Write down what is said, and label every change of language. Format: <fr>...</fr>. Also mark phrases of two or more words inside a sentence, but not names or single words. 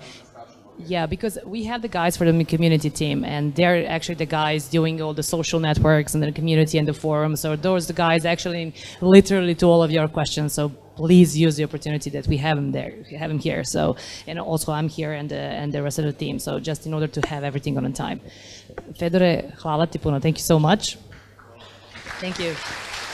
<en>Yeah, because we have the guys for the community team, and they're actually the guys doing all the social networks and the community and the forums. So those are the guys actually literally to all of your questions. So please use the opportunity that we have him there, have him here. So, and also I'm here and the rest of the team. So just in order to have everything on time.</en> <hr>Fedore, hvala ti puno.</hr> <en>Thank you so much. Thank you.</en>